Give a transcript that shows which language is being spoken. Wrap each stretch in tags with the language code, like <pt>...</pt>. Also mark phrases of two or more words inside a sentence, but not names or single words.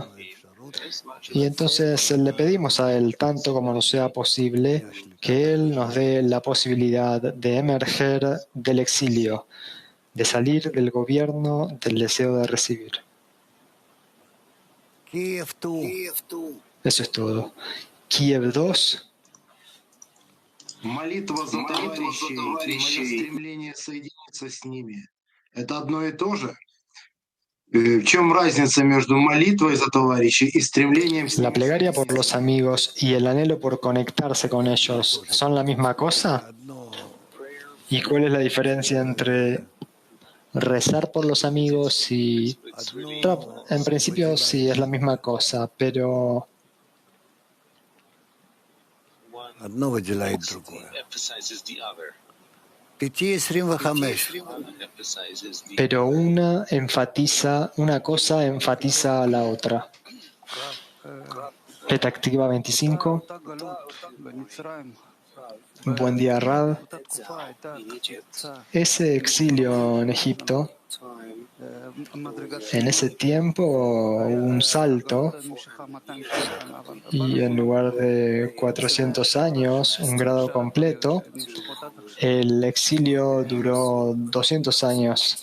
<es>Y entonces le pedimos a Él, tanto como nos sea posible, que Él nos dé la posibilidad de emerger del exilio, de salir del gobierno del deseo de recibir. Eso es todo. Kiev 2.</es> <ru>Молитва за товарищей и мое стремление соединиться с ними — это одно и то же? В чем разница между молитвой за товарищей и стремлением с</ru> <es>La</es> <ru>ними?</ru> <es>plegaria por los amigos y el anhelo por conectarse con ellos, ¿son la misma cosa? ¿Y cuál es la diferencia entre rezar por los amigos y... En principio sí, es la misma cosa, pero...</es> <ru>одно выделяет другое. Пяти 25.</ru> <es>Pero una cosa enfatiza a la otra. Petactiva 25. Buen día, Rab. Ese exilio en Egipto, en ese tiempo hubo un salto y en lugar de 400 años, un grado completo, el exilio duró 200 años.</es>